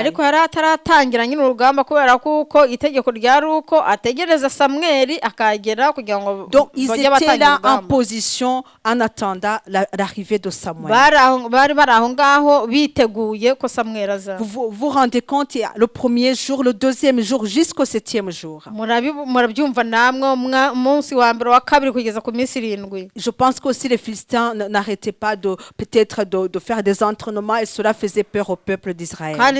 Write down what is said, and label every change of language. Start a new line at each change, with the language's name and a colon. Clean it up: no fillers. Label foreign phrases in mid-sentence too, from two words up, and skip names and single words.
Kinyarwanda: ariko yari ataratangira nyine urugamba kubera kuko itegeko ryari uko ategereza Samweli akagera kugira ngo
French: Donc ils étaient là en position en attendant l'arrivée de Samuel. Vous vous rendez compte, le premier jour, le deuxième jour, jusqu'au 7e jour. Je pense qu'aussi les Philistins n'arrêtaient pas peut-être de faire des entraînements et cela faisait peur au peuple d'Israël.